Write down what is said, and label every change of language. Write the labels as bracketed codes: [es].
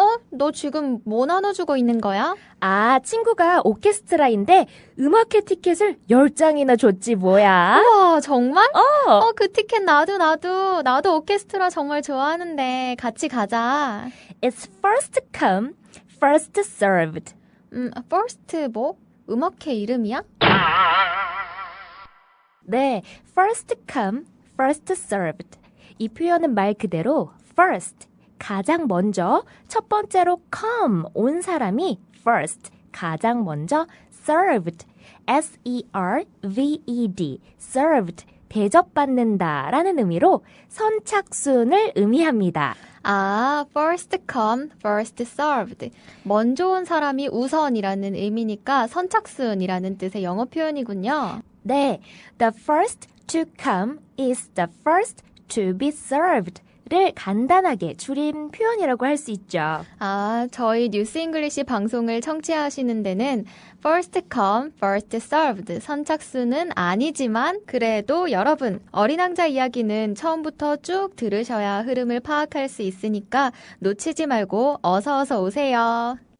[ko] 너 지금 뭐 나눠주고 있는 거야? 아, 친구가 오케스트라인데 음악회 티켓을 10장이나 줬지 뭐야. 우와, 정말? 그 티켓 나도 오케스트라 정말 좋아하는데 같이 가자. [en] It's first come, first served. [ko] first 뭐? 음악회 이름이야? [en] 네, first come, first served. [ko] 이 표현은 말 그대로 first, 가장 먼저, 첫 번째로 come, 온 사람이 first, 가장 먼저 served, S-E-R-V-E-D, served, 대접받는다 라는 의미로 선착순을 의미합니다. [en] 아, first come, first served. [ko] 먼저 온 사람이 우선이라는 의미니까 선착순이라는 뜻의 영어 표현이군요. [en] 네, the first to come is the first to be served. [ko] 를 간단하게 줄인 표현이라고 할 수 있죠. 아, 저희 뉴스 잉글리시 방송을 청취하시는 데는 [en] first come, first served [ko] 선착순은 아니지만 그래도 여러분 어린 왕자 이야기는 처음부터 쭉 들으셔야 흐름을 파악할 수 있으니까 놓치지 말고 어서 오세요.